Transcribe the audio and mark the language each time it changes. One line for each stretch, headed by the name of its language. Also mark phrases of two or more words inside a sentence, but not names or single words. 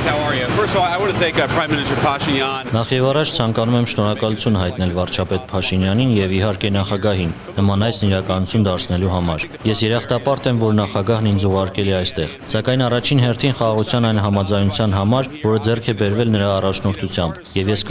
English: how are you? First of all, I want to thank Prime Minister Pashinyan.
Armenian: Նախ եւ առաջ ցանկանում եմ շնորհակալություն հայտնել վարչապետ Փաշինյանին եւ իհարկե նախագահին նման այս իրականություն դարձնելու համար։ Ես երախտապարտ եմ, որ նախագահն ինձ ուղարկել է այստեղ, սակայն առաջին հերթին խաղաղության այն համաձայնության համար, որը ձեռք է բերվել նրա առաջնորդությամբ, եւ ես